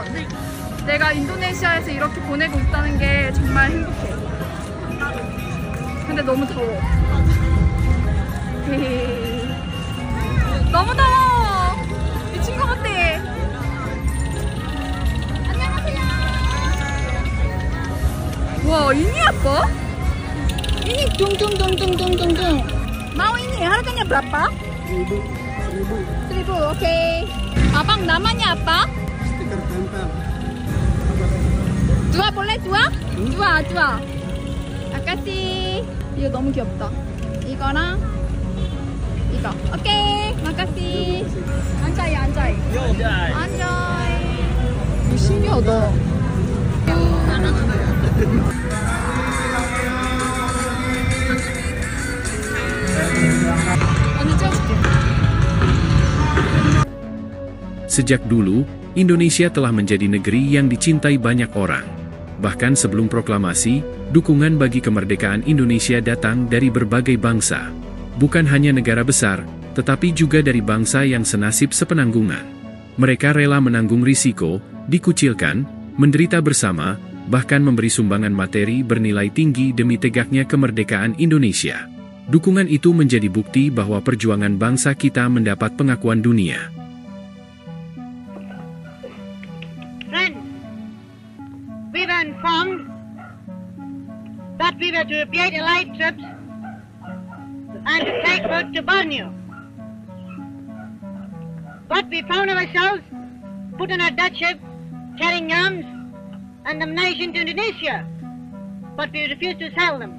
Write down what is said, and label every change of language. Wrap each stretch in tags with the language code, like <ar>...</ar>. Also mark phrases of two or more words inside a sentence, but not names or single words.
<ko>내가 인도네시아에서 이렇게 보내고 있다는 게 정말 행복해. 근데 너무 더워. 너무 더워. 미친 것 같아. 안녕하세요. 와,</ko> <id>ini apa? Ini dung. Mau ini harganya berapa? 1000. Oke. Abang namanya apa? Stiker tempel. Dua boleh dua? Dua. Makasih.</id> <ko>이거 너무 귀엽다. 이거랑 이거. 오케이. makasih. 앉아요. 이거 신기하다. 언니 찍어줄게.</ko> <id>Sejak dulu, Indonesia telah menjadi negeri yang dicintai banyak orang. Bahkan sebelum proklamasi, dukungan bagi kemerdekaan Indonesia datang dari berbagai bangsa. Bukan hanya negara besar, tetapi juga dari bangsa yang senasib sepenanggungan. Mereka rela menanggung risiko, dikucilkan, menderita bersama, bahkan memberi sumbangan materi bernilai tinggi demi tegaknya kemerdekaan Indonesia. Dukungan itu menjadi bukti bahwa perjuangan bangsa kita mendapat pengakuan dunia.</id> <en>We were informed that we were to create allied troops and to take route to Borneo. But we found ourselves put on a Dutch ship carrying arms and ammunition to Indonesia, but we refused to sell them.</en>